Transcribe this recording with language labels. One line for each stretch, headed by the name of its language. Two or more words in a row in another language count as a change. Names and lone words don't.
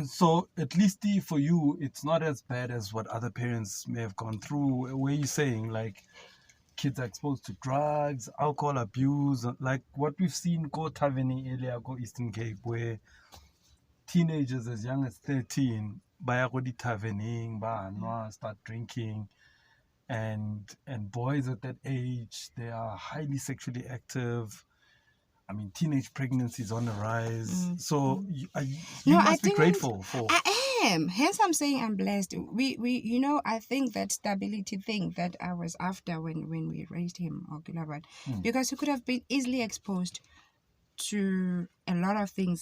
English: So at least for you, it's not as bad as what other parents may have gone through. Where you're saying like kids are exposed to drugs, alcohol abuse, like what we've seen go Tavening earlier, go Eastern Cape, where teenagers as young as 13
Tswana: baya go di tavening,
English: start drinking, and boys at that age, they are highly sexually active. I mean, teenage pregnancy is on the rise. So you must be grateful for. I am. Hence, I'm saying I'm blessed. We I think that stability thing that I was after when we raised him, because he could have been easily exposed to a lot of things.